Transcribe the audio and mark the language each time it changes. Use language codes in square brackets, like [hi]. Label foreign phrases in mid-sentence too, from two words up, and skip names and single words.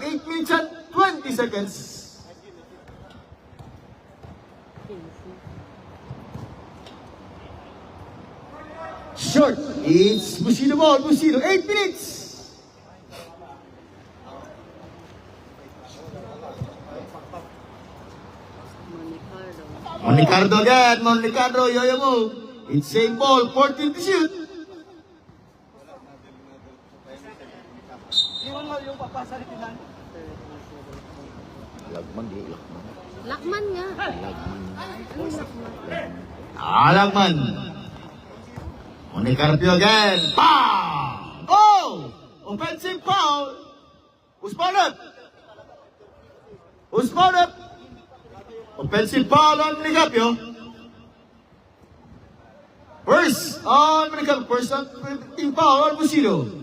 [en] 8 minutes and 20 seconds. Short. It's Bushido ball. Bushido. 8 minutes. Monicardo. Monicardo again. Monicardo. Yo-yo move. It's same ball. 14 to shoot. [tl] Lagman, di Lakman. Lakman nga. Lagman. Ano Lakman? [en] Lakman. Monicardo again. Pow! Oh! Offensive foul. Who's fouled up? Who's fouled up? Offensive foul on Monicardo. First on Monicardo. First on team foul on Bushido.